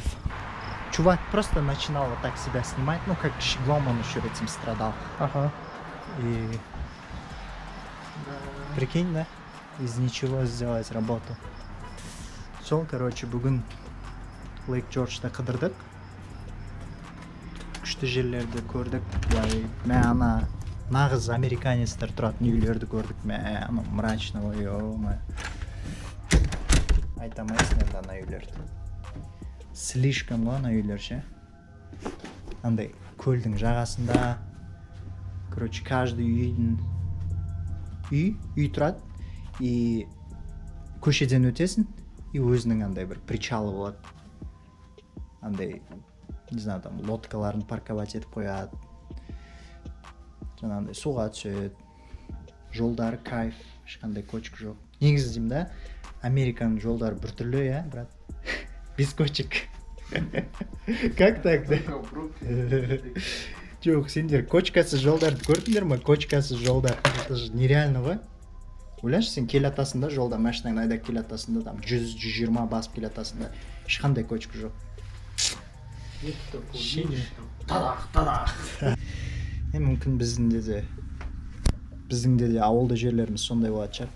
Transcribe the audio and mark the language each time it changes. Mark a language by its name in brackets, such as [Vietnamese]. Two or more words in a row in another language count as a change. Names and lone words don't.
[Russian] Чувак просто начинал вот так себя снимать, ну как щеглом он еще этим страдал. Ага. И прикинь, да, из ничего сделать работу. Все, [Kazakh] короче, бүгін Лейк Джорджда қыдырдық. Күшті жерлерді көрдік. Мә ана нағыз американецтер тұратын үйлерді көрдік. Мә ана мрачно, ой-ой. Айтамайсың енді ана үйлерді. Слишком ғой ана үйлер ше. Андай көлдің жағасында. [Russian] Короче, каждый [Kazakh] үй тұрады. И көшеден өтесің. И өзінің андай бір причалы болады. Андай, [Russian] не знаю, там [Kazakh] лодкаларын парковать етіп қояды. Жаңағындай суға түседі. Жолдары кайф, ешқандай кочка жоқ. Негізі деймін да, Американың жолдары біртүрлі, [Russian] я, брат. Без кочек. Как так, да? [Kazakh] Жоқ, сендер кочкасыз жолдарды көрдіңдер ма? Кочкасыз жолдар. [Russian] Это же нереально ғой. [Kazakh] Ойлашы, сен келатасың да жолда, машинаң айдап келатасың да, там 100-120 басып келатасың да, ешқандай кочка жоқ. Тадақ. Мүмкін біздің де ауылды жерлеріміз сондай болады шығар.